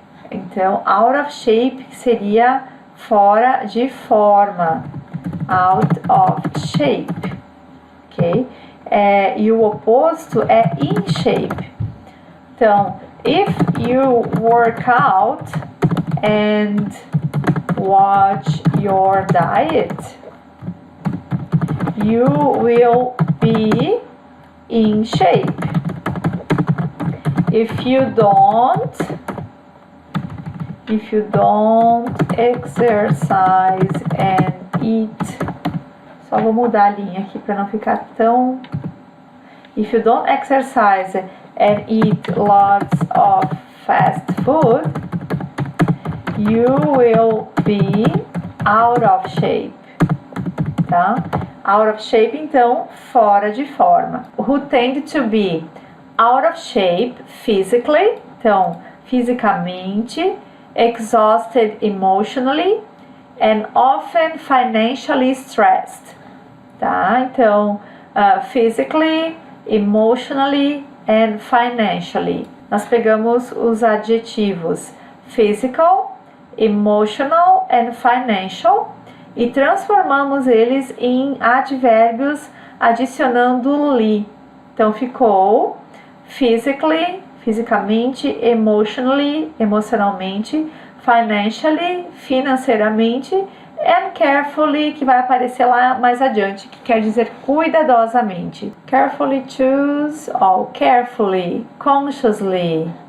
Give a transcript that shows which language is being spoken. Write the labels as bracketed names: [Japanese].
[Portuguese] Então, out of shape seria fora de forma, out of shape, ok? E o oposto é in shape. Então, [English] if you work out, and watch your diet, you will be in shape. If you don't exercise and eat, [Portuguese] só vou mudar a linha aqui para não ficar tão. [English] If you don't exercise and eat lots of fast food, you will be out of shape, tá? [Portuguese] Out of shape, então, fora de forma. [English] Who tend to be out of shape physically, [Portuguese] então, fisicamente, [English] exhausted emotionally, and often financially stressed, tá? Então, physically, emotionally and financially. [Portuguese] Nós pegamos os adjetivos physical, emotional and financial e transformamos eles em advérbios adicionando-lhe. Então ficou physically, fisicamente, emotionally, emocionalmente, financially, financeiramente, and carefully, que vai aparecer lá mais adiante, que quer dizer cuidadosamente. [English] Carefully choose, ou carefully, consciously.